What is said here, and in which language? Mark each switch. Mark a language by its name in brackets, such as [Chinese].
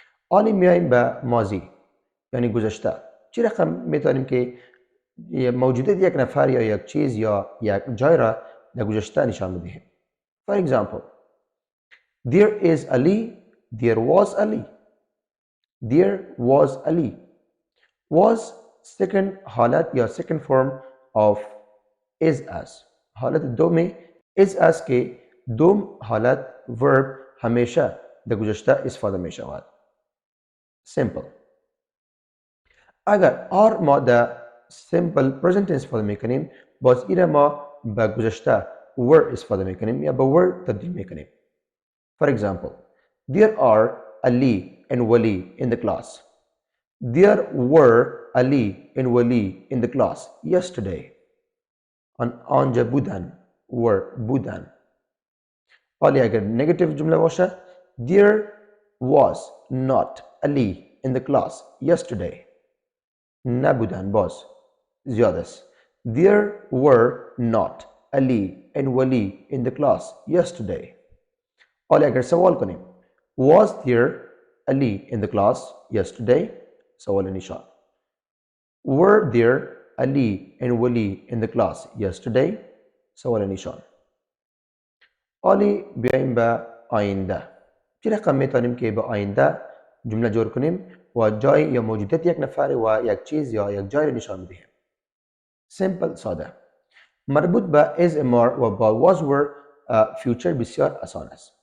[Persian] حالی میایم به ماضی یعنی گذشته. چی رقم میتونیم که موجودیت یک نفر یا یک چیز یا یک جای را در گذشته نشان بدهیم. [English] For example, there is Ali, there was Ali. There was Ali. Was second [Persian] حالت یا [English] second form of is as. [Persian] حالت دومی is as که دوم حالت verb همیشه در گذشته استفاده می شود. [English] Simple. [Persian] اگر are ما در simple present tense استفاده می کنیم، باز ایره ما به گذشته were استفاده می کنیم یا به were تبدیل می کنیم. [English] For example, there are Ali and Wali in the class. There were Ali and Wali in the class yesterday. [Persian] آنجا بودن were بودن. حالی اگر [English] negative [Persian] جمله باشه [English] there was not Ali in the class yesterday. [Persian] نبودن باز زیاد است. [English] There were not Ali and Wali in the class yesterday. [Persian] حالی اگر سوال کنیم [English] was there Ali in the class yesterday؟ [Persian] سوال نشان. [English] Were there Ali and Wali in the class yesterday؟ [Persian] سوال نشان. حالی بیاییم به آینده. چی رقم میتونیم که به آینده جمله جور کنیم و جای یا موجودیت یک نفر و یک چیز یا یک جای را نشان بدهیم؟ سیمپل ساده. مربوط به is amar و با was were future بسیار آسان است.